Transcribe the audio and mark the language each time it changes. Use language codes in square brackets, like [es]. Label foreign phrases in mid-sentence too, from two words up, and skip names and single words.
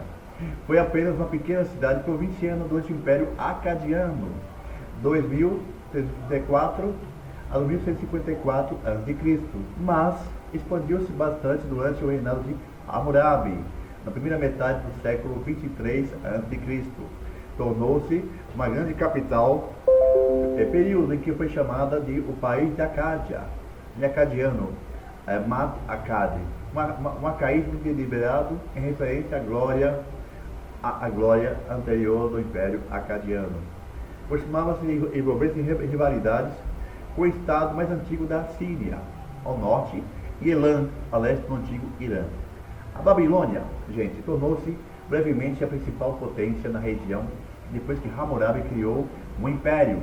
[pt] Foi apenas uma pequena cidade provinciana durante o Império Acadiano, 2034 a 1154 a.C., mas expandiu-se bastante durante o reinado de Hammurabi, na primeira metade do século 23 a.C. Tornou-se uma grande capital, período em que foi chamada de o país de Acádia, em acadiano, Mat Akkad, um arcaísmo deliberado em referência à glória anterior do Império Acadiano. Costumava-se envolver-se em rivalidades com o estado mais antigo da Síria, ao norte, e Elã, a leste do antigo Irã. A Babilônia, gente, tornou-se brevemente a principal potência na região depois que Hammurabi criou um império.